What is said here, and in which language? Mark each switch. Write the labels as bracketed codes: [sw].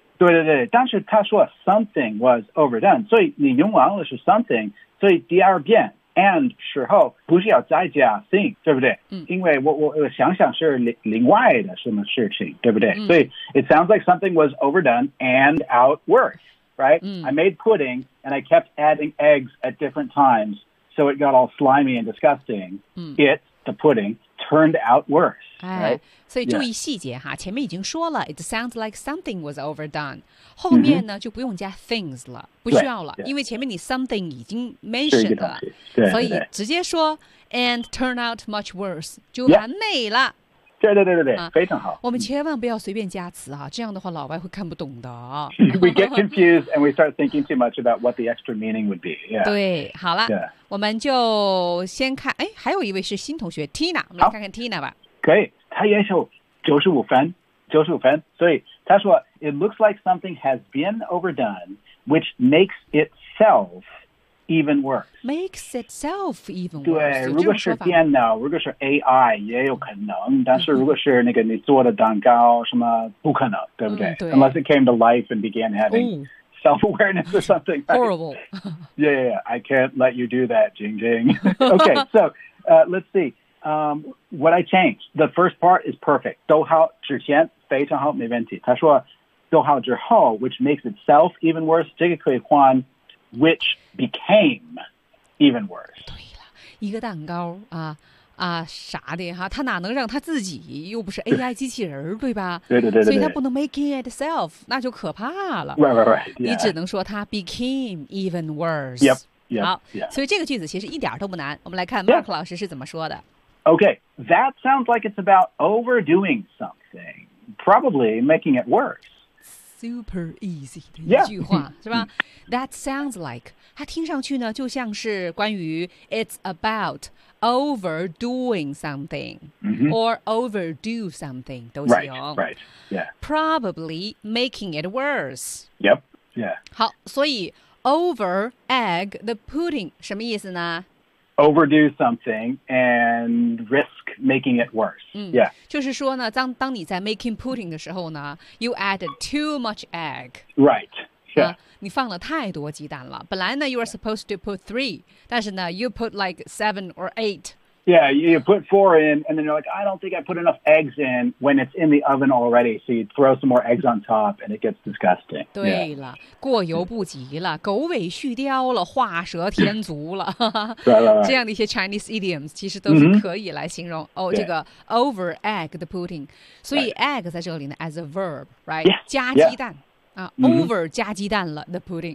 [zh] 对对对但是他说 [en] something was overdone [zh] 所以你用完了是 something 所以第二遍And 时候不是要再加 think 对不对、嗯、因为 我想想是另外的什么事情对不对、嗯、 [en] 所以 it sounds like something was overdone and out worse, right?、 [zh] 嗯、 [en] I made pudding and I kept adding eggs at different times, so it got all slimy and disgusting.、 [zh] 嗯、 [en] it, the pudding, turned out worse.、 [zh] 哎 [en] right? [zh] 所以注意细节哈、 [en] yeah. [zh] 前面已经说了 [en] it sounds like something was overdone, [zh] 后面呢、嗯、就不用加 things 了。不需要了因为前面你 something 已经 [en] mentioned [zh] 了对对所以直接说 [en] and turn out much worse [zh] 就完美了对对对对、啊、非常好我们千万不要随便加词、啊、这样的话老外会看不懂的 [en] We get confused and we start thinking too much about what the extra meaning would be、yeah. [zh] 对好了、 [en] yeah. [zh] 我们就先看哎，还有一位是新同学 Tina 我们来看看 Tina 吧可以他也是95分所以他说 [en] It looks like something has been overdone which makes itself even worse. Makes itself even worse. [zh] 对如果是电脑如果是 AI 也有可能但是如果是那个你做的蛋糕什么不可能对不 对,、嗯、对 [en] Unless it came to life and began having、 Ooh. self-awareness or something. Horrible. yeah, yeah, I can't let you do that, Jing Jing. okay, so、let's see. What I changed, the first part is perfect. [zh] 逗号之前非常好没问题。他说逗号之后 [en] which makes itself even worse, [zh] 这个可以换 [en] which became even worse. [zh] 对了一个蛋糕啊啊啥的哈他哪能让他自己又不是 AI 机器人对吧对对 对, 对所以他不能 [en] make it itself, [zh] 那就可怕了。 [en] Right, right, right, yeah. [zh] 你只能说他 [en] became even worse. Yep, yep, [zh] 好 [en] yep. [zh] 所以这个句子其实一点都不难。我们来看 Mark、 [en] yeah. [zh] 老师是怎么说的。 [en] Okay, that sounds like it's about overdoing something, probably making it worse. Super easy [zh] 的一句话、 [en] yeah. [zh] 是吧 [en] That sounds like, [zh] 它听上去呢就像是关于 [en] it's about overdoing something、 mm-hmm. or overdo something 都行 Right, right, yeah. Probably making it worse. Yep, yeah. [zh] 好所以 over egg the pudding 什么意思呢 [en] Overdo something and risk making it worse.、 [zh] 嗯、 [en] yeah. [zh] 就是说呢当当你在 [en] making pudding [zh] 的时候呢 [en] you added too much egg. Right. Yeah. [zh] 你放了太多鸡蛋了。本来呢 [en] you are supposed to put 3, [zh] 但是呢 [en] you put like 7 or 8. Yeah, you put 4 in and then you're like, I don't think I put enough eggs in when it's in the oven already. So you throw some more eggs on top and it gets disgusting. [zh] 对了、 [en] yeah. [zh] 过犹不及了狗尾续貂了画蛇添足了。对了这样的一些 [en] Chinese idioms [zh] 其实都是可以来形容、 [en] mm-hmm. [zh] 哦这个 [en] over egg the pudding. [zh] 所以 egg 在这里呢 [en] as a verb, right? Yeah, [zh] 加鸡蛋。 [en] Yeah. [zh] Over 加鸡蛋了 [en] the pudding.